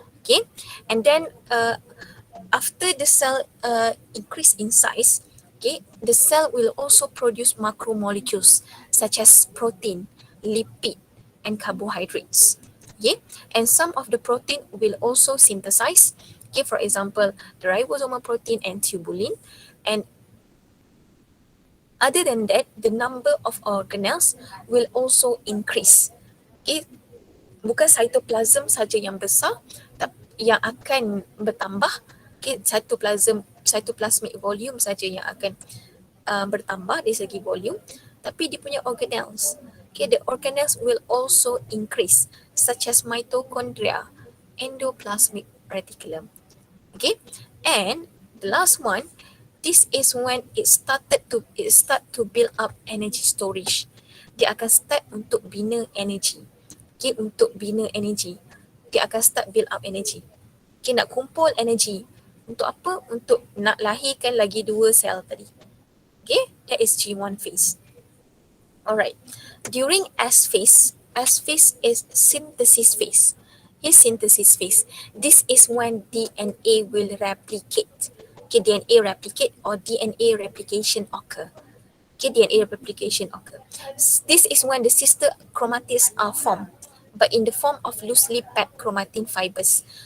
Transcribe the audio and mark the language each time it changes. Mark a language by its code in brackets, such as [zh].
[en] Okay, and then after the cell increase in size, okay, the cell will also produce macromolecules such as protein, lipid, and carbohydrates. Okay, and some of the protein will also synthesize. Okay, for example, the ribosomal protein and tubulin. And other than that, the number of organelles will also increase. [ms] Okay, bukan cytoplasm saja yang besar, yang akan bertambah. Okay, cytoplasmic volume saja yang akan bertambah dari segi volume, tapi dia punya organelles. [en] Okay, the organelles will also increase, such as mitochondria, endoplasmic reticulum. Okay, and the last one, this is when it start to build up energy storage. [ms] Dia akan start untuk bina energy. Okay, untuk bina energy, dia akan [en] start build up energy. [ms] Okay, nak kumpul energy. Untuk apa? Untuk nak lahirkan lagi dua sel tadi. [en] Okay, that is G1 phase. Alright, during S phase is synthesis phase. Is synthesis phase. This is when DNA will replicate. Okay, DNA replicate or DNA replication occur. Okay, DNA replication occur. This is when the sister chromatids are formed, but in the form of loosely packed chromatin fibers.